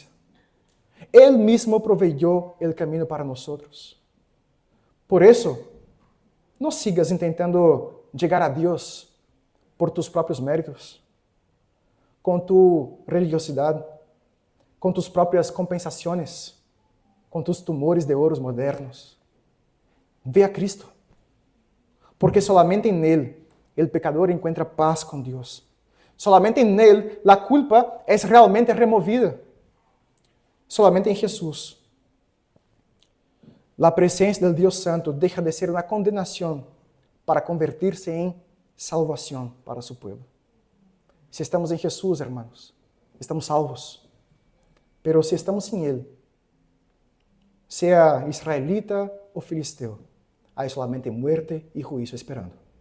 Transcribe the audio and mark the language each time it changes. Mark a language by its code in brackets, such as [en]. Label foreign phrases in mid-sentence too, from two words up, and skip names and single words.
[pt] Ele mesmo proveyó o caminho para nós. Por isso, não sigas tentando chegar a Deus por tus próprios méritos, com tu religiosidade, com tus próprias compensações, com tus tumores de oros modernos. [es] Ve a Cristo, porque solamente [pt] em Ele o pecador encontra paz com Deus. Solamente em Ele a culpa é realmente removida. Solamente em Jesus. A presença do Deus Santo deixa de ser uma condenação para convertir-se em salvação para seu povo. Se estamos em Jesus, [es] hermanos, estamos salvos. [pt] Pero se estamos sem Ele, seja israelita ou filisteu, há [es] solamente muerte [pt] e juízo esperando.